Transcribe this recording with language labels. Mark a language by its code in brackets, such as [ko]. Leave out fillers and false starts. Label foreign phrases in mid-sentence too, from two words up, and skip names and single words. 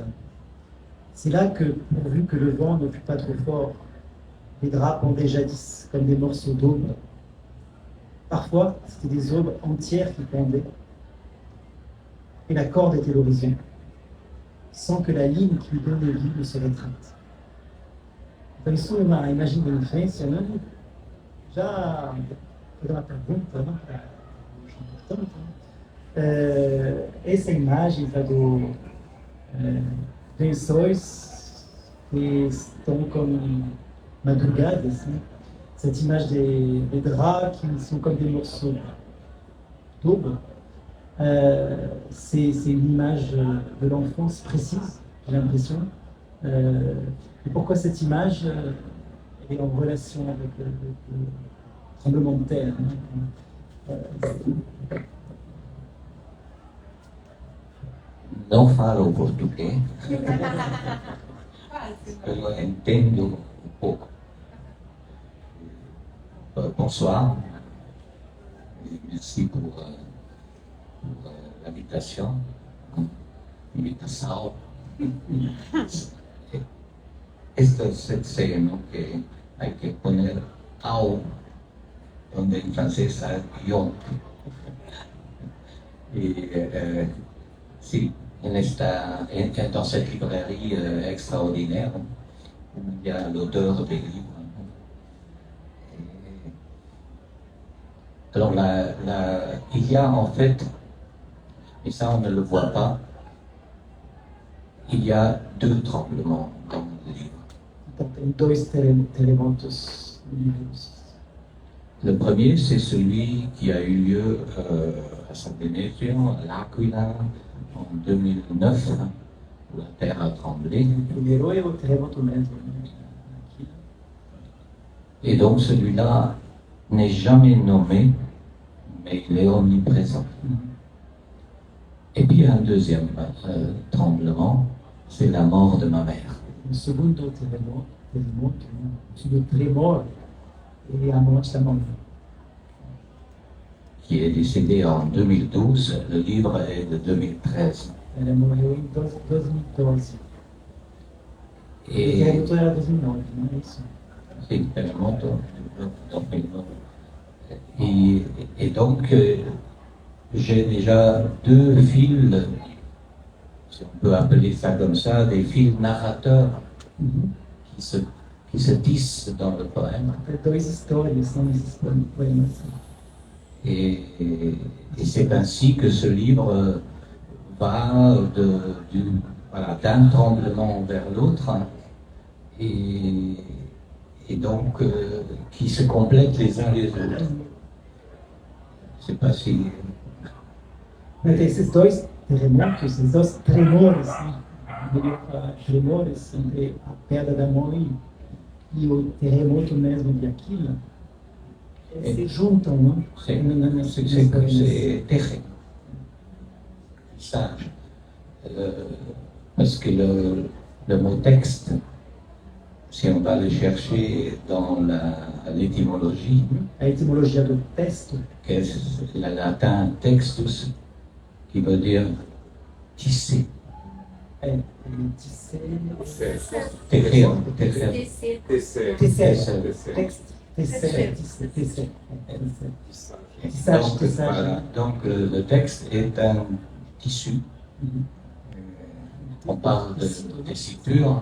[fr] C'est là que, pourvu que le vent ne fût pas trop fort, les draps pendaient jadis comme des morceaux d'aube. Parfois, c'était des aubes entières qui pendaient, et la corde était l'horizon, sans que la ligne qui lui donnait vie ne se rétracte. [pt] Então, isso é uma imagem da infância, né? Já foi uma pergunta, né? Portanto, essa imagem tá, do lençóis que estão comme madrugadas, né? [fr] Cette image des draps qui sont comme des morceaux d'aube, c'est une image de l'enfance précise, j'ai l'impression. Et pourquoi cette image est en relation avec le tremblement de terre, hein? [pt] Não falo português, eu entendo um pouco. [fr] Bonsoir, et merci pour l'invitation. [es] Esta es el signo que hay que poner au, donde en francés hay guión. Y sí, [fr] dans cette librairie extraordinaire, où il y a l'auteur des livres. Alors il y a en fait, et ça on ne le voit pas, il y a 2 tremblements dans le livre. [pt] Então, tem dois terremotos vivos. [fr] Le premier, c'est celui qui a eu lieu à San Benedetto, à L'Aquila, en 2009, où la terre a tremblé. [pt] O primeiro é o terremoto mesmo, né? Aqui. [fr] Et donc celui-là n'est jamais nommé, mais il est omniprésent. Et puis un deuxième tremblement, c'est la mort de ma mère. [pt] O segundo terremoto, né? O segundo tremor é a morte da mãe, [fr] Qui est décédée en 2012, le livre est de 2013. [pt] ela morreu em 2012. O [fr] Et [pt] terremoto era 2009, não é isso? [fr] c'est le terremoto de 2009. Et donc, j'ai déjà 2 fils, si on peut appeler ça comme ça, des fils narrateurs qui se tissent dans le poème. [pt] Tem duas histórias, são esses poemas. [fr] Et c'est ainsi que ce livre va d'un tremblement vers l'autre, et donc qui se complètent les uns les autres. Je ne sais pas si... [pt] Mas tem esses dois terremotos, esses dois tremores, né? Melhor falar tremores entre a pedra da mãe e o terremoto mesmo de Aquila. Eles se juntam, não? [fr] C'est terrible. Ça, parce que le mot texte, si on va le chercher dans l'étymologie, [pt] A etimologia do texto [fr] que est le latin textus, qui veut dire tisser, [pt] é [fr] t'écrire, [pt] tecer, Tecer. tecer. [fr] Donc, voilà. Donc le texte est un tissu. On parle de tessiture.